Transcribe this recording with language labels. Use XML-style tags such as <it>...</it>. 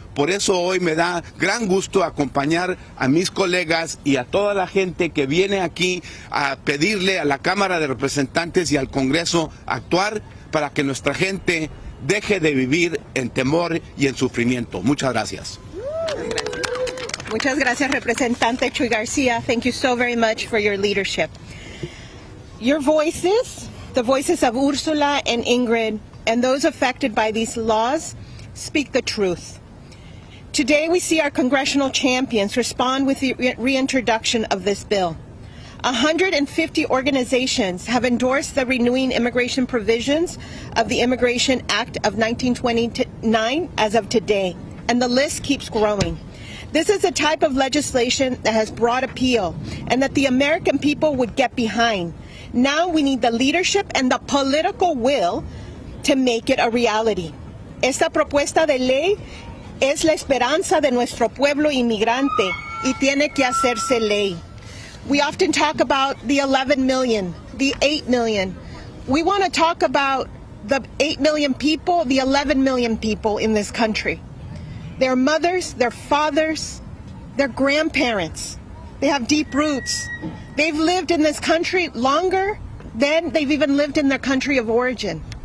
<es>Por eso hoy me da gran gusto acompañar a mis colegas y a toda la gente que viene aquí a pedirle a la Cámara de Representantes y al Congreso actuar para que nuestra gente deje de vivir en temor y en sufrimiento. Muchas gracias. Muchas gracias, Representante Chuy Garcia.</es> <en>Thank you so very much for your leadership. Your voices, the voices of Ursula and Ingrid, and those affected by these laws, speak the truth. Today we see our congressional champions respond with the reintroduction of this bill. 150 organizations have endorsed the renewing immigration provisions of the Immigration Act of 1929 as of today, and the list keeps growing. This is the type of legislation that has broad appeal and that the American people would get behind. Now we need the leadership and the political will to make it a reality.</en> <es>Esta propuesta de ley es la esperanza de nuestro pueblo inmigrante y tiene que hacerse ley.</es> <en>We often talk about the 11 million, the 8 million. We want to talk about the 8 million people, the 11 million people in this country. Their mothers, their fathers, their grandparents. They have deep roots. They've lived in this country longer than they've even lived in their country of origin.</en>